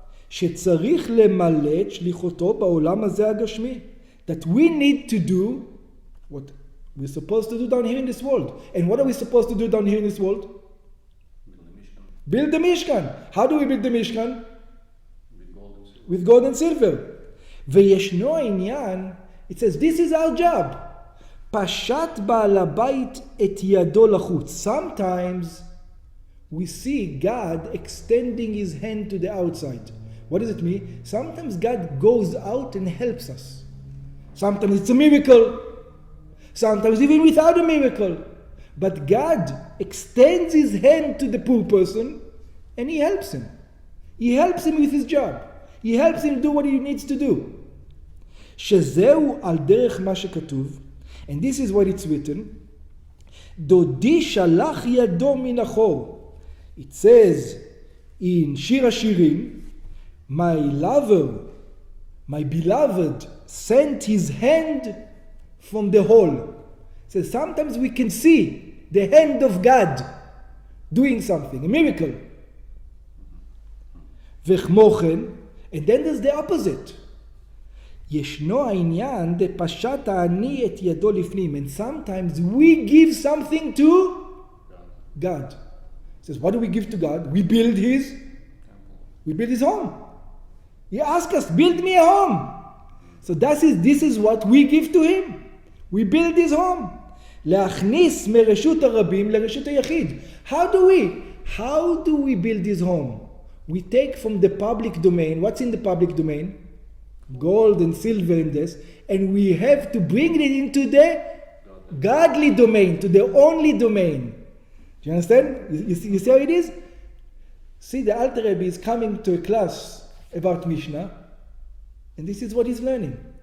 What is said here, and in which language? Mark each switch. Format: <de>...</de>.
<he>שצריך למלא את שליחותו בעולם הזה הגשמי.</he> <en>That we need to do what we're supposed to do down here in this world. And what are we supposed to do down here in this world? Build the Mishkan. How do we build the Mishkan? With gold and silver.</en> <he>וישנו העניין,</he> <en>it says, this is our job.</en> <he>פשט בעל הבית את ידו לחוץ.</he> <en>Sometimes we see God extending his hand to the outside. What does it mean? Sometimes God goes out and helps us. Sometimes it's a miracle. Sometimes even without a miracle. But God extends his hand to the poor person and he helps him. He helps him with his job. He helps him do what he needs to do.</en> <he>שזהו על דרך מה שכתוב,</he> <en>and this is what it's written,</en> <he>דודי שלח ידו מן החור.</he> <en>It says in שיר השירים, my lover, my beloved, sent his hand from the hole. So sometimes we can see the hand of God doing something, a miracle.</en> <he>וכמו כן,</he> <en>and then there's the opposite.</en> <he>ישנו העניין דפשט העני את ידו לפנים.</he> <en>And sometimes we give something to God. It says, what do we give to God? We build his home. He asks us, build me a home. So this is what we give to him. We build his home.</en> <he>להכניס מרשות הרבים לרשות היחיד.</he> <en>How do we build his home? We take from the public domain. What's in the public domain? Gold and silver in this. And we have to bring it into the godly domain, to the only domain. Do you understand? You see how it is? See, the Alter Rebbe is coming to a class about Mishnah, and this is what he's learning.</en>